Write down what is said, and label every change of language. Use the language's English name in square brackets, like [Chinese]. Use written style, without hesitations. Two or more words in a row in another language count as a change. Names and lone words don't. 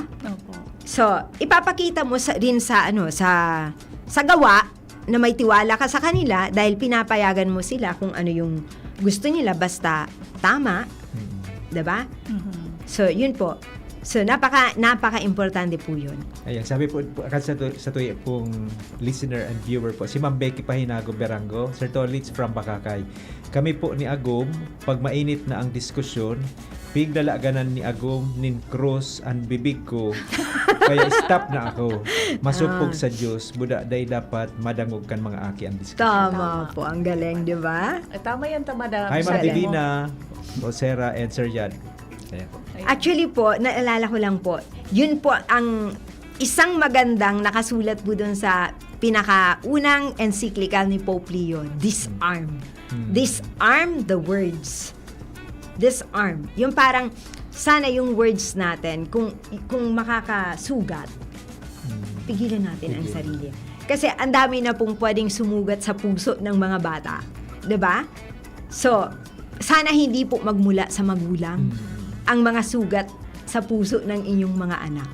[Filipino] So, ipapakita mo rin sa gawa na may tiwala ka sa kanila dahil pinapayagan mo sila kung ano yung gusto nila basta tama. Diba? So, yun po. So, napaka-importante po yun. [Bikol] Ayan, sabi po sa tuya pong [English] listener and viewer [Bikol] po, si Ma'am Becky Pahinago Berango, Sir Tolits from Bakakay. Kami po ni Agom, pag mainit na ang diskusyon, pigdalaganan ni Agom nin cross ang bibig ko, kaya stop na ako. Masupog sa Diyos, buda day dapat madangog kan mga aki ang diskusyon. [Filipino] Tama po, ang galing, di ba? Tama yan, tamada. Hi, Ma'am Divina, Rosera, and Sir Jan. Ayan. Actually po, naalala ko lang po, yun po ang isang magandang nakasulat po dun sa pinakaunang encyclical ni Pope Leo, [English] Disarm. Disarm the words. Disarm. [Filipino] Yung parang, sana yung words natin, kung makakasugat, pigilan natin ang sarili. Kasi ang dami na pong pwedeng sumugat sa puso ng mga bata. 'Di ba? So, sana hindi po magmula sa magulang ang mga sugat sa puso ng inyong mga anak.